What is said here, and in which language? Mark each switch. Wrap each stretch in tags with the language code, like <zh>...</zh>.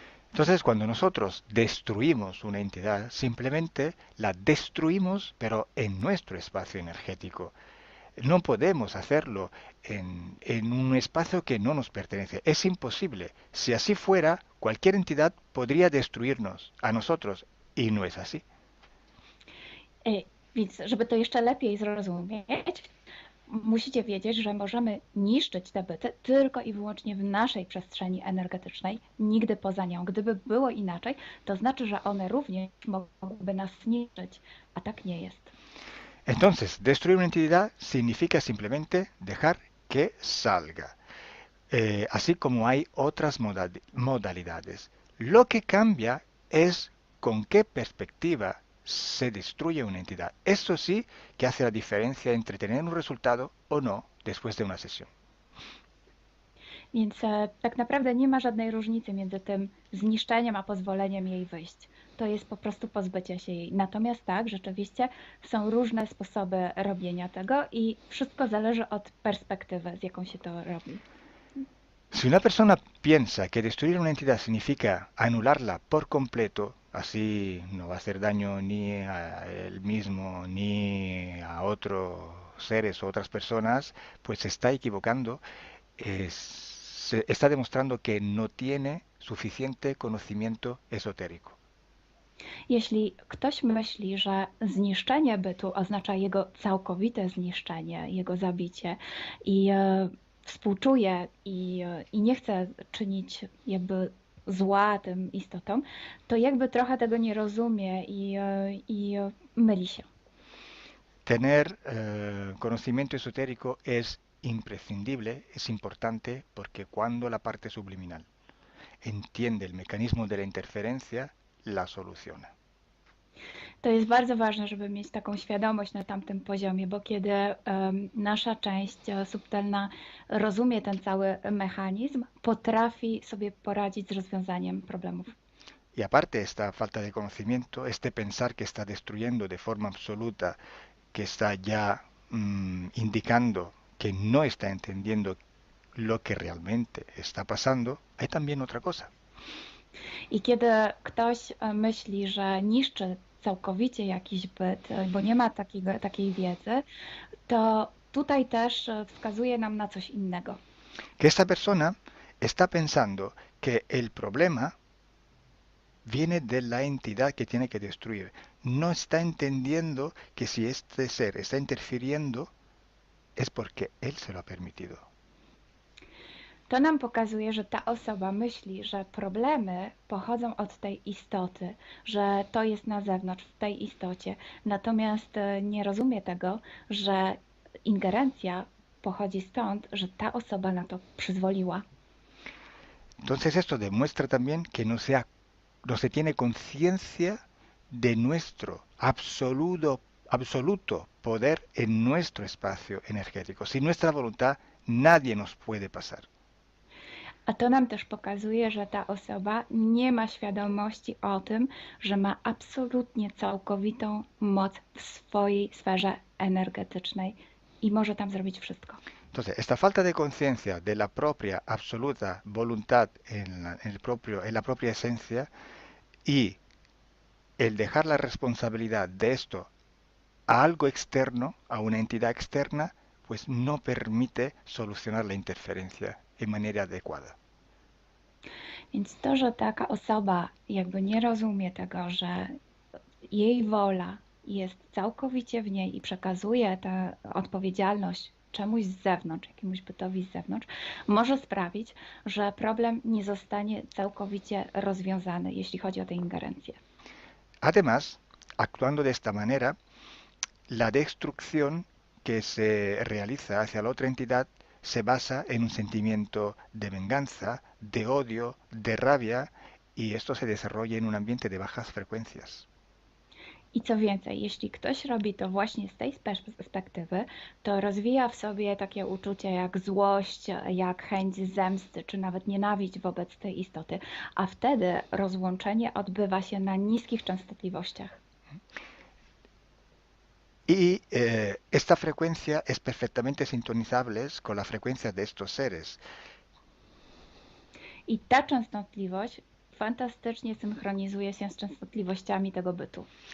<es>Entonces, cuando nosotros destruimos una entidad, simplemente la destruimos, pero en nuestro espacio energético. No podemos hacerlo en un espacio que no nos pertenece. Es imposible. Si así fuera, cualquier entidad podría destruirnos a nosotros, y no es así.</es> <pl>Więc, żeby to jeszcze lepiej zrozumieć, musicie wiedzieć, że możemy niszczyć te byty tylko i wyłącznie w naszej przestrzeni energetycznej, nigdy poza nią. Gdyby było inaczej, to znaczy, że one również mogłyby nas niszczyć, a tak nie jest.</pl> <es>Entonces, destruir una entidad significa simplemente dejar que salga, así como hay otras modalidades. Lo que cambia es con qué perspectiva se destruye una entidad. Eso sí que hace la diferencia entre tener un resultado o no después de una sesión.</es> <pl>Więc tak naprawdę nie ma żadnej różnicy między tym zniszczeniem a pozwoleniem jej wyjść. To jest po prostu pozbycie się jej. Natomiast tak, rzeczywiście są różne sposoby robienia tego i wszystko zależy od perspektywy, z jaką się to robi.</pl> <es>Si una persona piensa que destruir una entidad significa anularla por completo, así no va a hacer daño ni a él mismo ni a otros seres o otras personas, pues se está equivocando. Se está demostrando que no tiene suficiente conocimiento esotérico.</es> <pl>Jeśli ktoś myśli, że zniszczenie bytu oznacza jego całkowite zniszczenie, jego zabicie i współczuje i nie chce czynić jakby zła tym istotom, to jakby trochę tego nie rozumie i myli się.</pl> <es>Tener conocimiento esotérico es imprescindible, es importante, porque cuando la parte subliminal entiende el mecanismo de la interferencia, la soluciona.</es> <pl>To jest bardzo ważne, żeby mieć taką świadomość na tamtym poziomie, bo kiedy nasza część subtelna rozumie ten cały mechanizm, potrafi sobie poradzić z rozwiązaniem problemów.</pl> <es>Y aparte esta falta de conocimiento, este pensar que está destruyendo de forma absoluta, que está ya indicando que no está entendiendo lo que realmente está pasando, hay también otra cosa.</es> <pl>I kiedy ktoś myśli, że niszczy całkowicie jakiś byt, bo nie ma takiej wiedzy, to tutaj też wskazuje nam na coś innego.</pl> <es>Que esta persona está pensando que el problema viene de la entidad que tiene que destruir. No está entendiendo que si este ser está interfiriendo es porque él se lo ha permitido.</es> <pl>To nam pokazuje, że ta osoba myśli, że problemy pochodzą od tej istoty, że to jest na zewnątrz, w tej istocie. Natomiast nie rozumie tego, że ingerencja pochodzi stąd, że ta osoba na to przyzwoliła.</pl> <es>Entonces esto demuestra también que no se tiene conciencia de nuestro absoluto poder en nuestro espacio energético. Sin nuestra voluntad nadie nos puede pasar.</es> <pl>A to nam też pokazuje, że ta osoba nie ma świadomości o tym, że ma absolutnie całkowitą moc w swojej sferze energetycznej i może tam zrobić wszystko.</pl> <es>Entonces, esta falta de conciencia de la propia absoluta voluntad en la propia esencia y el dejar la responsabilidad de esto a algo externo, a una entidad externa, pues no permite solucionar la interferencia de manera adecuada.</es> <pl>Więc to, że taka osoba jakby nie rozumie tego, że jej wola jest całkowicie w niej i przekazuje tę odpowiedzialność czemuś z zewnątrz, jakiemuś bytowi z zewnątrz, może sprawić, że problem nie zostanie całkowicie rozwiązany, jeśli chodzi o tę ingerencję.</pl> <es>Además, actuando de esta manera, la destrucción que se realiza hacia la otra entidad se basa en un sentimiento de venganza, de odio, de rabia, y esto se desarrolla en un ambiente de bajas frecuencias.</es> <pl>I co więcej, jeśli ktoś robi to właśnie z tej perspektywy, to rozwija w sobie takie uczucia jak złość, jak chęć zemsty, czy nawet nienawiść wobec tej istoty, a wtedy rozłączenie odbywa się na niskich częstotliwościach.</pl> <es>Y esta frecuencia es perfectamente sintonizable con la frecuencia de estos seres.</es> <pl>I ta częstotliwość fantastycznie synchronizuje się z częstotliwościami tego bytu.</pl>